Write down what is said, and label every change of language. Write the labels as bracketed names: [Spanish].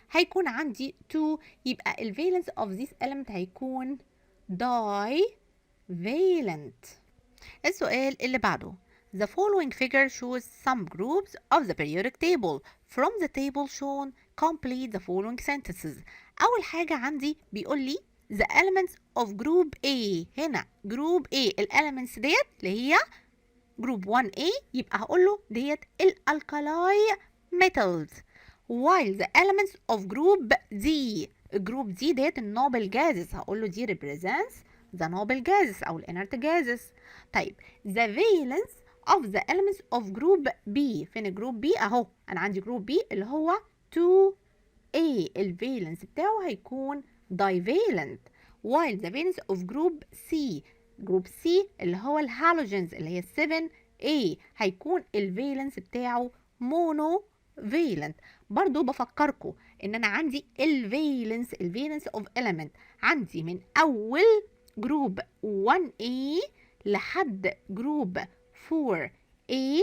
[Arabic] هيكون عندي 2، يبقى [English] valence of this element [Arabic] هيكون divalent. السؤال اللي بعده [English] The following figure shows some groups of the periodic table. From the table shown, complete the following sentences. [Arabic] أول حاجة عندي بيقول لي [English] the elements of group A. [Arabic] هنا group A elements ديت اللي هي group 1A، يبقى هقول له ديت الالكالاي metals. [English] while the elements of group D. [Arabic] group D ديت النوبل gases، هقول له دي [English] represents the noble gases [Arabic] أو الانرت gases. [English] طيب the valence of the elements of group B. [Arabic] فين جروب B؟ اهو انا عندي جروب B اللي هو 2A، الفالنس بتاعه هيكون divalent. [English] while the valence of group C. [Arabic] جروب C اللي هو الهالوجينز اللي هي 7A هيكون الفالنس بتاعه monovalent. برضو بفكركم ان انا عندي الفالنس of element عندي من اول جروب 1A لحد جروب 4A.